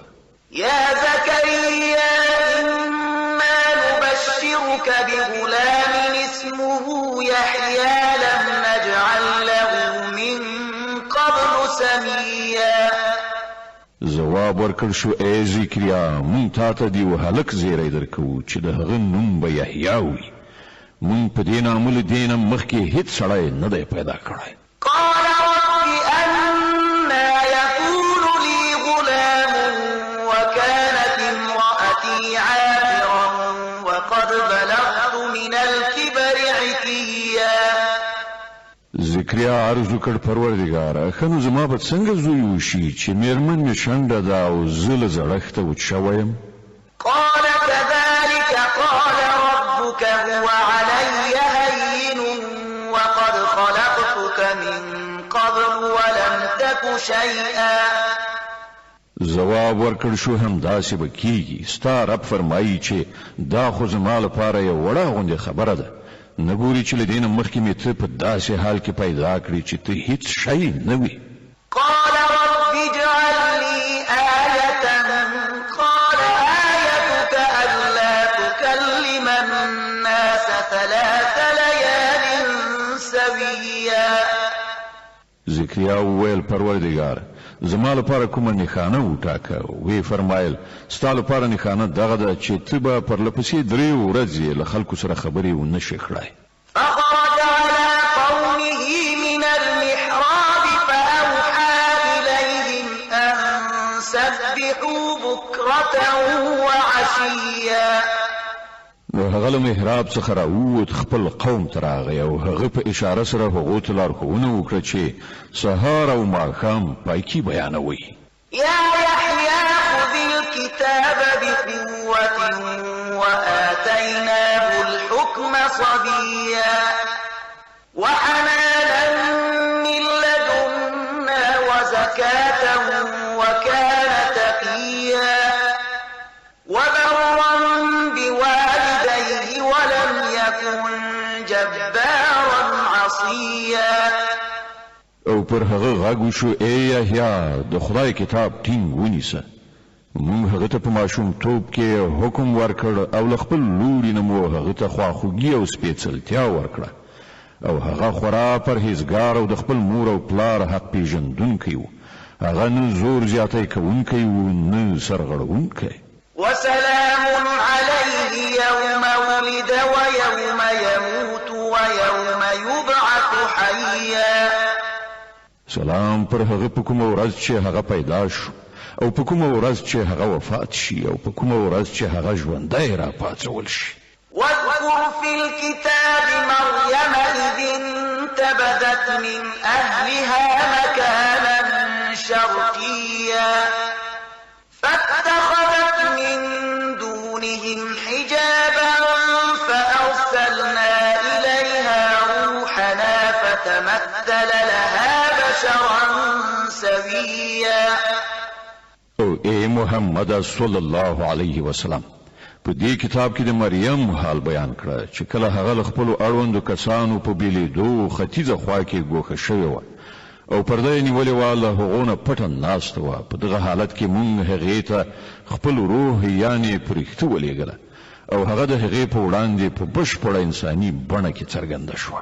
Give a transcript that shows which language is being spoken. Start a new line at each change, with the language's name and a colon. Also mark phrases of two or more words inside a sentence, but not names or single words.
Arabic: يا زكريا إنا نبشرك بغلام اسمه يحيى لم نجعل له من قبل سميا.
Pashto: جواب ورکړ شو ای زکریا مونږ تا ته دی هلک زیری درکو چې د هغه نوم به یحیی وي مونږ په دې نامه له دینه مخکې هیڅ سړی نه دی پیدا کړی.
Arabic: قال رب أنا يكون لي غلام وكانت امرأتي عاقرا وقد بلغت من الكبر عتيا.
Pashto: زکریا عرض وکړ پروردګاره ښه نو زما به څنګه زوی وشي چې میرمن مې شنډه ده او زه له زړښته وچ شوی یم.
Arabic: قال كذلك قال ربك هو علي هين وقد خلقتك من قبل ولم تك شيئا.
Pashto: جواب ورکړ شو هم داسې به کیږي ستا رب فرمایي چې دا خو زما لپاره یو وړه غوندې خبره ده نه ګوري چې له دې نه مخکې مې ته په داسې حال کې پیدا کړي چې ته هیڅ شی نه وي.
Arabic: قال رب اجعل لي آية قال آيتك ألا تكلم الناس 3 ليال سويا.
Pashto: زکریا وویل پروردګار زما لپاره کومه نښانه وټاکه وی فرمایل ستا لپاره نښانه دغه ده چې ته به پرلپسې 3 ورځې له خلکو سره خبرې ونه شې کړای.
Arabic: فخرج على قومه من المحراب فأوحى إليهم أن سبحوا بكرة وعشيا.
Pashto: نو هغه له محراب څخه راووت خپل قوم ته راغی او هغه په اشاره سره هغو ته لارښوونه وکړه چې سهار او ماښام پایکي بیانوي.
Arabic: يا يحيى خذ الكتاب بقوة وآتيناه الحكم صبيا وحنانا من لدنا وزكاة وكان تقيا وبرا بوالديه ولم يكن جبارا عصيا.
Pashto: او پر هغه غږ وشو ای یحیی د خدای کتاب ټینګ ونیسه موږ هغه ته په ماشومتوب کې حکم ورکړ او له خپل لوري نه مو هغه ته خواخوږي او سپېڅلتیا ورکړه او هغه خورا پرهیزګار او د خپل مور او پلار حق پیژندونکی و هغه نه زور زیاتی کوونکی و نه سرغړونکی
Arabic: وسلام عليه يوم ولد ويوم يموت ويوم يبعث حيا
Pashto: سلام پر هغه په کومه ورځ چې هغه پیدا شو او په کومه ورځ چې هغه وفات شي او په کومه ورځ چې هغه ژوندی را پاڅول شي
Arabic: واذكر في الكتاب مريم إذ انتبذت من أهلها مكانا شرقيا فاتخذت من دونهم حجابا فأرسلنا إليها روحنا فتمثل لها بشرا سويا
Pashto: او اے محمد
Arabic: صلی الله علیه وسلم
Pashto: په دې کتاب کې د مریم حال بیان کړه چې کله هغه خپل اړوندو کسانو په بیلیدو ختیځه خوا کې ګوښه شوی و او پرده نیولې واله هغونه پټن ناست و په دغه حالت کې مونږ هغې ته خپل روح یعنی پرښتو ولېږله او هغه د هغې په وړاندې په بشپړه انساني بڼه کې څرګنده شوه